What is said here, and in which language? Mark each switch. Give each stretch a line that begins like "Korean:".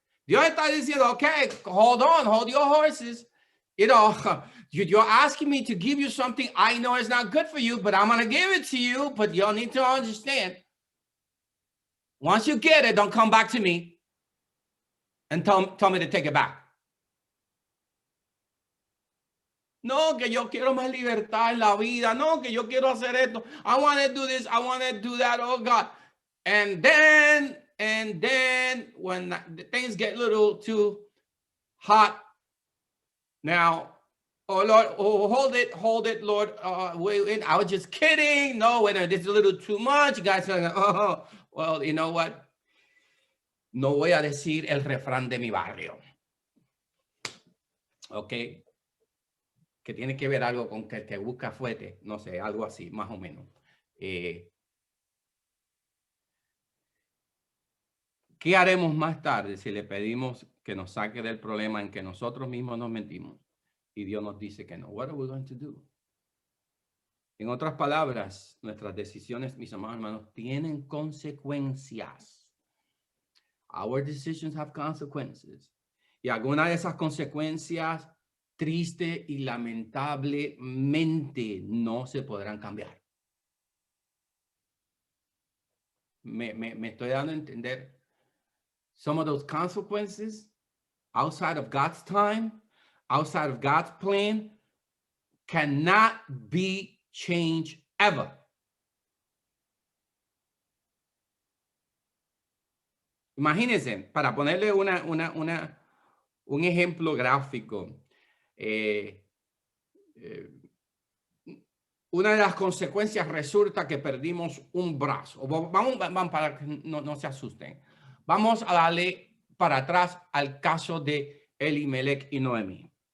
Spanish: Dios está diciendo,
English: okay, hold on, hold your horses. You're asking me to give you something I know is not good for you, but I'm going to give it to you. But you'll need to understand. Once you get it, don't come back to me and tell me to take it back.
Spanish: No, que yo quiero más libertad en la vida. No, que yo quiero hacer esto.
English: I want to do this. I want to do that. Oh, God. And then when things get a little too hot, now, oh, Lord, hold it, Lord. Wait, I was just kidding. No, wait, this is a little too much. You guys are like, oh, well, you know what?
Spanish: No voy a decir el refrán de mi barrio. Okay. Que tiene que ver algo con que el que busca fuerte, no sé, algo así, más o menos. ¿Qué haremos más tarde si le pedimos que nos saque del problema en que nosotros mismos nos mentimos y Dios nos dice que no?
English: What are we going to do?
Spanish: En otras palabras, nuestras decisiones, mis amados hermanos, tienen consecuencias.
English: Our decisions have consequences.
Spanish: Y algunas de esas consecuencias triste y lamentablemente no se podrán cambiar. Me estoy dando a entender.
English: Some of those consequences outside of God's time, outside of God's plan, cannot be changed ever.
Spanish: Imagínense, para ponerle un ejemplo gráfico, una de las consecuencias resulta que perdimos un brazo. Vamos para que no se asusten. Vamos a darle para atrás al caso de Elimelech y Noemí.